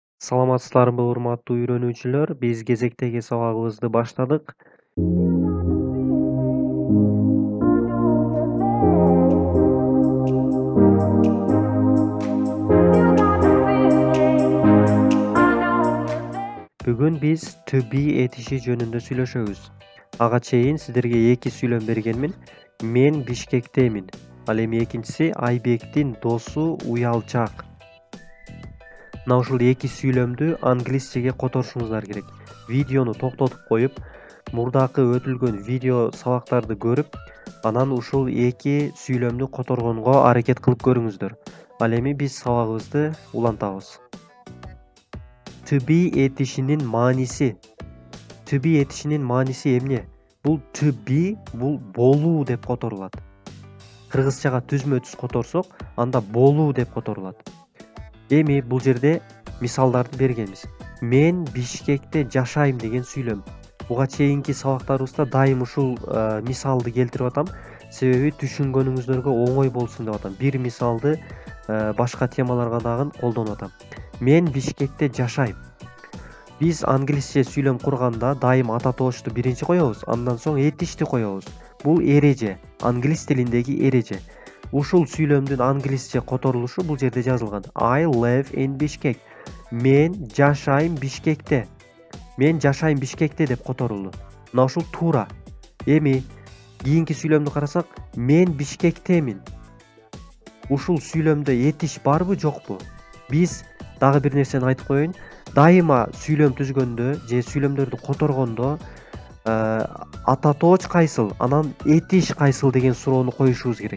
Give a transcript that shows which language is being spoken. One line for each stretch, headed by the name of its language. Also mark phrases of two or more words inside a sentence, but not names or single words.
Kyrgyz: Саламатсыздарбы урматтуу үйрөнүүчүлөр, биз кезектеги сабагыбызды баштадык. Бүгүн биз
English: to be
Kyrgyz: этиши жөнүндө сүйлөшөбүз. Ага чейин сиздерге 2 сүйлөм бергенмин. Мен Бишкектемин. Ал эми экинчиси Айбектин досу Уялчак. Мына ушул 2 сүйлөмдү англисчеге которушуңуздар керек. Видеону токтотуп коюп, мурдакы өтүлгөн видео сабактарды көрүп, анан ушул 2 сүйлөмдү которгонго аракет кылып көрүңүздөр. Ал эми биз сабагыбызды улантабыз.
English: To be
Kyrgyz: этишинин мааниси.
English: To be
Kyrgyz: этишинин мааниси эмне? Бул
English: to be,
Kyrgyz: бул болуу деп которулат. Кыргызчага түзмө-түз которсок, анда болуу деп которулат. Эми бул жерде мисалдарды бергенбиз. Мен Бишкекте жашайм деген сүйлөм. Буга чейинки сабактарыбызда дайым ушул мисалды келтирип атам, себеби түшүнгөнүңүздөргө оңой болсун деп атам. Бир мисалды башка темаларга дагы колдонуп атам. Мен Бишкекте жашайм. Биз англисче сүйлөм курганда дайым ата тоочту биринчи коебуз, андан соң этишти коебуз. Бул эреже, англис тилиндеги эреже. Ушул сүйлөмдүн англисче которулушу бул жерде жазылган.
English: I live in Bishkek.
Kyrgyz: Мен жашайм Бишкекте. Мен жашайм Бишкекте деп которулду. Мына ушул туура. Эми кийинки сүйлөмдү карасак, мен Бишкектемин. Ушул сүйлөмдө этиш барбы, жокпу? Биз дагы бир нерсени айтып коеюн. Дайыма сүйлөм түзгөндө же сүйлөмдөрдү которгондо ата тооч кайсыл, анан этиш кайсыл деген суроону коюшубуз керек.